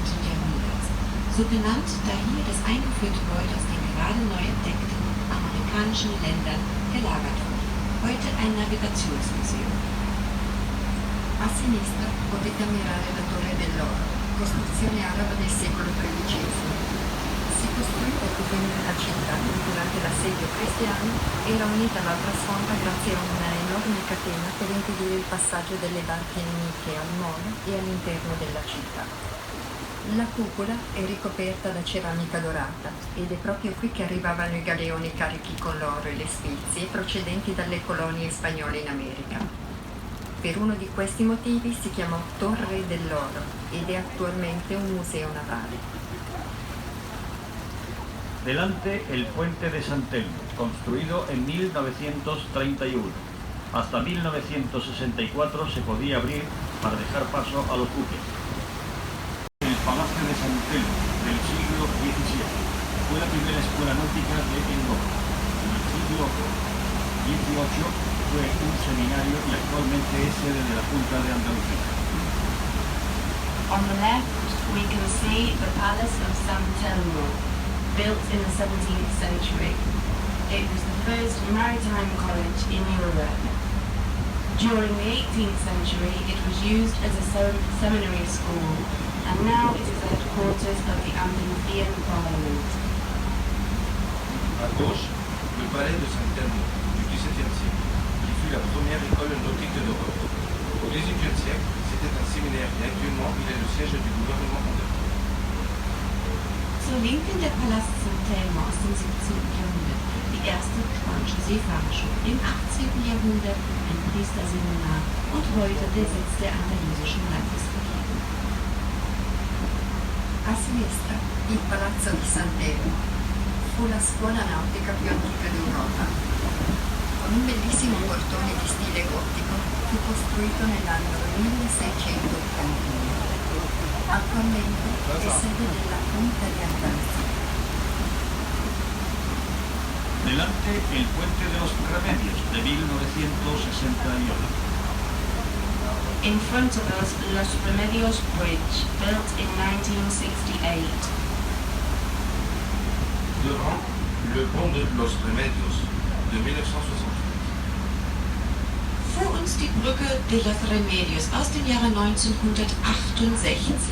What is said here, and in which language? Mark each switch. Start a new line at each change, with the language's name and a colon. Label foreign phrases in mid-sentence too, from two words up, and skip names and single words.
German: Jahrhunderts. So benannt, da hier das eingeführte Gold aus den gerade neu entdeckten amerikanischen Ländern gelagert wurde. Heute ein Navigationsmuseum.
Italian: A sinistra potete ammirare la torre dell'oro, costruzione araba del secolo XIII. Si costruì per difendere la città che durante l'assedio cristiano era unita all'altra sponda grazie a una enorme catena per impedire il passaggio delle barche nemiche al molo e all'interno della città. La cupola è ricoperta da ceramica dorata ed è proprio qui che arrivavano i galeoni carichi con l'oro e le spezie procedenti dalle colonie spagnole in America. Per uno di questi motivi si chiamò Torre dell'Oro ed è attualmente un museo navale.
Spanish: Delante el puente de San Telmo, construido en 1931. Hasta 1964 se podía abrir para dejar paso a los buques. El Palacio de San Telmo, del siglo XVII, fue la primera escuela náutica de Europa. En el siglo XVIII fue un seminario y actualmente es sede de la Junta de Andalucía.
English: On the left, we can see the Palace of San Telmo, built in the 17th century. It was the first maritime college in Europe. During the 18th century, it was used as a seminary school, and now it is the headquarters of the Andalusian Parliament.
French: À gauche, le palais de Saint-Telmo du XVIIe siècle, qui fut la première école nautique d'Europe. Au XVIIIe siècle, c'était un séminaire et actuellement il est le siège du gouvernement mondial.
German: Zur Linken der Palast San Telmo aus dem 17. Jahrhundert, die erste spanische Seefahrerschule im 18. Jahrhundert, ein Priesterseminar und heute der Sitz der andalusischen Landesregierung.
Italian: A sinistra, il Palazzo di San Telmo fu la scuola nautica più antica d'Europa. Con un bellissimo portone di stile gotico, fu costruito nell'anno 1681. Attualmente è sede della Junta de Andalucía.
Spanish: Delante el puente de los Remedios de 1968.
English: In front of us, Los Remedios Bridge, built in 1968.
French: Devant, le pont de Los Remedios de 1968.
German: Vor uns die Brücke de los Remedios aus dem Jahre 1968.